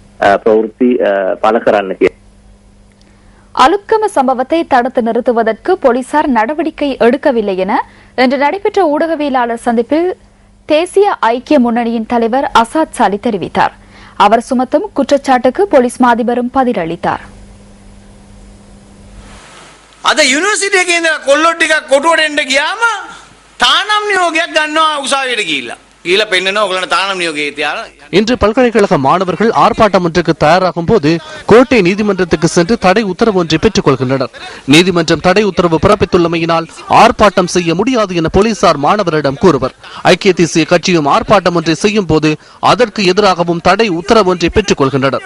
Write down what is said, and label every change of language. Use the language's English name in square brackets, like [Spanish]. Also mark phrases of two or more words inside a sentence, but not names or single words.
[Tamil] அலுத்கம சம்பவத்தை தடுத்து நிறுத்துவதற்கு போலீசார் நடவடிக்கை எடுக்கவில்லை என இன்று நடைபெற்ற ஊடகவியலாளர் சந்திப்பில் தேசிய ஐக்கிய முன்னணியின் தலைவர் அசாத் சாலி தெரிவித்தார். அவர் சுமத்தும் குற்றச்சாட்டுக்கு போலீஸ் மாதிபரும் பதிலளித்தார். [Sinhala] අද යුනිවර්සිටි එකේ ඉඳලා කොල්ලෝ ටිකක් කොටුවට එන්න ගියාම තානම් නියෝගයක් ගන්නවා උසාවියට ගිහිල්ලා. ගිහිල්ලා පෙන්නනවා ඔයගොල්ලන්ට තානම් නියෝගය තියාලා. [Tamil] இன்று பல்கலைக்கழக மாணவர்கள் ஆர்ப்பாட்டம் ஒன்றுக்கு தயாராகும் போது கோட்டை நீதிமன்றத்துக்கு சென்று தடை உத்தரவு ஒன்றை பெற்றுக் கொள்கின்றனர். நீதிமன்றம் தடை உத்தரவு பிறப்பித்துள்ளமையினால் ஆர்ப்பாட்டம் செய்ய முடியாது என போலீசார் மாணவரிடம் கூறுவர். ஐக்கிய தேசிய கட்சியும் ஆர்ப்பாட்டம் ஒன்றை செய்யும் போது அதற்கு எதிராகவும் தடை உத்தரவு ஒன்றை பெற்றுக் கொள்கின்றனர்.